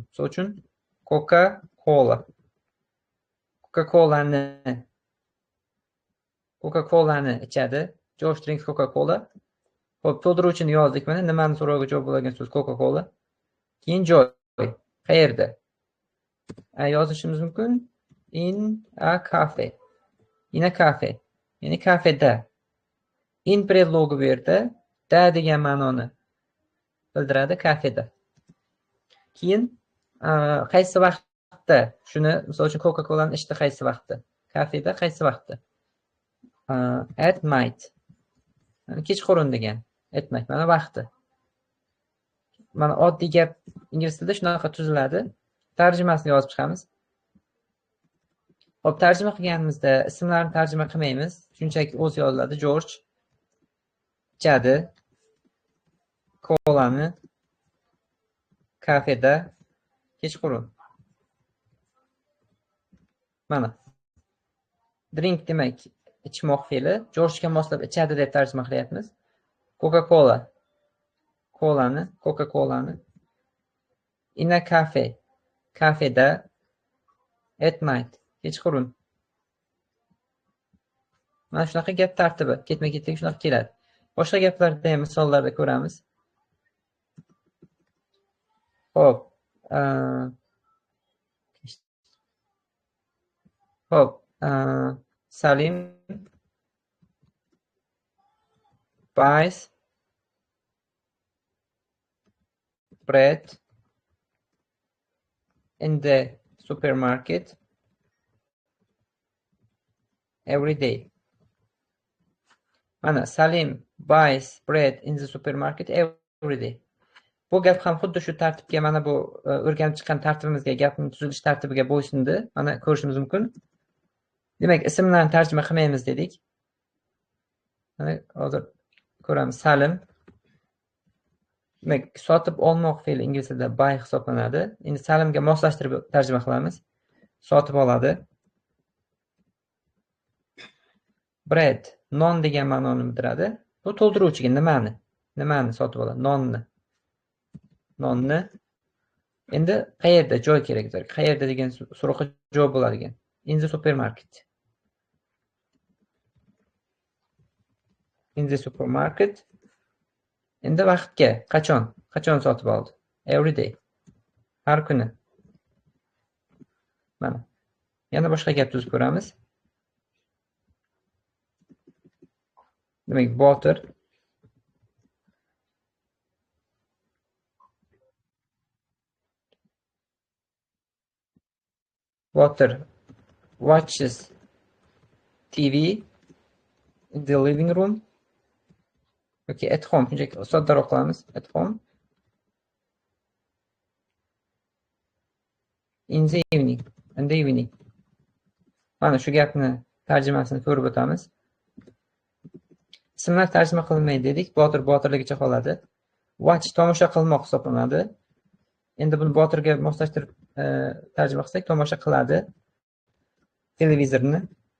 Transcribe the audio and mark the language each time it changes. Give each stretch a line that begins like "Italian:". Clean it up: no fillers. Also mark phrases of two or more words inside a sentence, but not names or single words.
Uzbek: Misol uchun Coca-Cola. Coca-Cola'ni ichadi.
English: George drinks Coca-Cola.
Uzbek: Xo'p, to'ldiruvchini yozdik mana. Nimani so'roviga javob bo'ladigan so'z Coca-Cola. Keyin joy. Qayerda? Yozishimiz mumkin.
English: In a cafe. In a cafe.
Uzbek: Ya'ni kafeda. In predlogi bu yerda da degan ma'noni bildiradi kafeda. Keyin qaysi vaqtda? Shuni misol uchun Coca-Cola'ni ichdi qaysi vaqtda? Kafeda qaysi vaqtda?
English: At night.
Uzbek: Kechqurun degan.
English: At night
Uzbek: mana vaqti. Mana oddiy gap ingliz tilida shunaqa tuziladi. Tarjimasini yozib chiqamiz. Xo'p, tarjima qilganimizda ismlarni tarjima qilmaymiz. Shunchaki o'zi yoziladi. George ichadi kolani kafeda kechqurun. Mana. Drink demak ichmoq fe'li. George'ga moslab ichadi deb tarjima qilyapmiz. Coca-Cola. Coca-Cola'ni.
English: In a cafe. Kafeda. At night.
Uzbek: Kechqurun. Mana shunaqa gap tartibi. Ketma-ketlik shunaqa keladi. Boshqa gaplarda ham misollarda ko'ramiz. Xo'p.
English: Xo'p, Salim buys bread in the supermarket every day. Mana Salim buys bread in the supermarket every day.
Uzbek: Bu gap ham xuddi shu tartibga, mana bu o'rganib chiqqan tartibimizga, gapning tuzilish tartibiga bo'ysundi. Mana ko'rishimiz mumkin. Demak, ismlarni tarjima qilmaymiz dedik. Mana hozir ko'ramiz. Salim. Demak, sotib olmoq fe'li ingliz tilida buy hisoblanadi. Endi Salimga moslashtirib tarjima qilamiz. Sotib oladi. Bread, non degan ma'noni bildiradi. Bu to'ldiruvchiga nimani sotib oladi? Nonni. Endi qayerda joy kerak bizga? Qayerda degan so'roqqa javob bo'ladigan.
English: In the supermarket. In the supermarket.
Uzbek: Endi vaqtga, qachon sotib oldi?
English: Every day.
Uzbek: Har kuni. Mana. Yana boshqa gap tuzib ko'ramiz. Demak, botir.
English: Botir watches TV in the living room. Okay, at home.
Uzbek: Shunchaki soddaroq qilamiz.
English: At home. In the evening. In the evening.
Uzbek: Mana shu gapni tarjimasini ko'rib o'tamiz. Ismlar tarjima qilinmaydi dedik. Botirligicha qoladi. Watch tomosha qilmoq hisoblanadi. Endi buni botirga moslashtirib tarjima qilsak, tomosha qiladi. Televizorni.